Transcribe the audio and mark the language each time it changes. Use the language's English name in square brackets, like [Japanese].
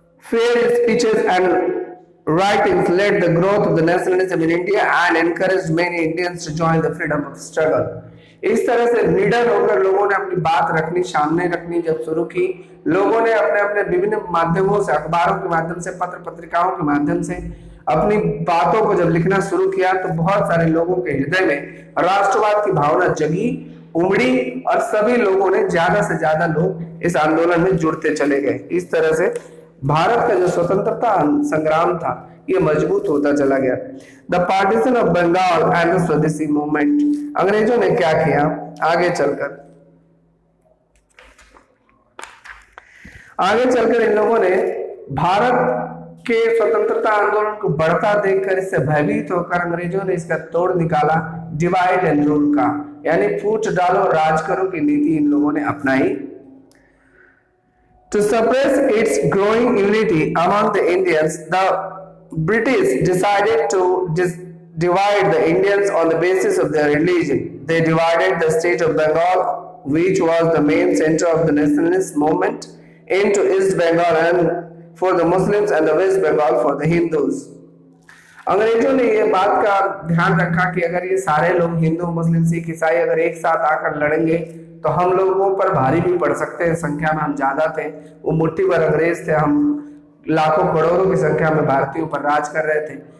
[English] Failed speeches and writings led the growth of the nationalism in India and encouraged many Indians to join the freedom of struggle. [Hindi] इस तरह से निडर होकर लोगों ने अपनी बात रखनी, सामने रखनी जब शुरू की, लोगों ने अपने अपने विभिन्न माध्यमों से, अखबारों के माध्यम से, पत्र पत्रिकाओं के माध्यम से अपनी बातों को जब लिखना शुरू किया, तो बहुत सारे लोगों के हृदय में राष्ट्रवाद की भावना जगी, उमड़ी और सभी लोगों ने ज्यादा से ज्यादा लोग इस आंदोलन में जुड़ते चले गए। इस तरह से भारत का जो स्वतंत्रता संग्राम था ये मजबूत होता चला गया। [English] The partition of Bengal and the swadeshi movement. [Hindi] अंग्रेजों ने क्या किया, आगे चलकर इन लोगों ने भारत के स्वतंत्रता आंदोलन को बढ़ता देखकर इससे भयभीत होकर अंग्रेजों ने इसका तोड़ निकाला, [English] divide and rule [Hindi] का, यानी फूट डालो राज करो की नीति इन लोगों ने अपनाई। [English] To suppress its growing unity among the Indians, the British decided to divide the Indians on the basis of their religion. They divided the state of Bengal, which was the main center of the nationalist movement, into East Bengal and for the Muslims and the West Bengal for the Hindus. [Hindi] अंग्रेजों ने ये बात का ध्यान रखा कि अगर ये सारे लोग हिंदू, मुस्लिम, सिख, ईसाई अगर एक साथ आकर लड़ेंगे तो हम लोगों पर भारी भी पड़ सकते हैं। संख्या में हम ज्यादा थे, वो मुट्ठी भर अंग्रेज थे, हम लाखों करोड़ों की संख्या में भारतीयों पर राज कर रहे थे।